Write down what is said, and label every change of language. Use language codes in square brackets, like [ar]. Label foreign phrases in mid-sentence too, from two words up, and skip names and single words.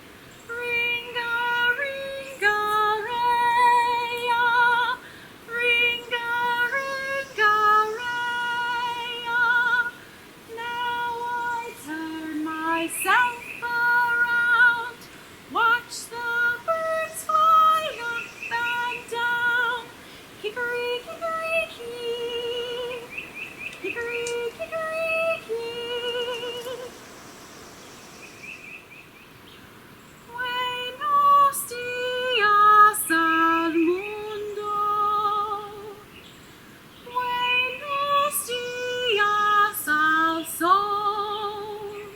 [en] Ring-a-ring-a-ray-a, ring-a-ring-a-ray-a. Now I turn myself around, watch the birds fly up and down. Kickery, kickery, kee. Kickery, kickery, kee. [es] Buenos días al mundo. Buenos días al sol.